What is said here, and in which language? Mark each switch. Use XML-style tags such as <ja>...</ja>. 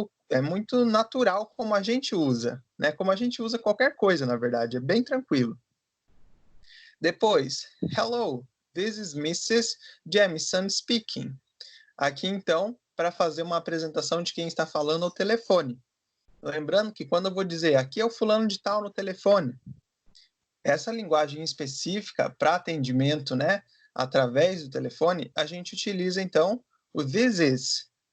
<pt>É muito natural como a gente usa, né? Como a gente usa qualquer coisa, na verdade. É bem tranquilo. Depois,</pt> <en>hello, this is Mrs. Jamison speaking.</en> <pt>Aqui, então, para fazer uma apresentação de quem está falando ao telefone. Lembrando que quando eu vou dizer aqui é o fulano de tal no telefone, essa linguagem específica para atendimento, né, através do telefone, a gente utiliza, então, o this is.</pt>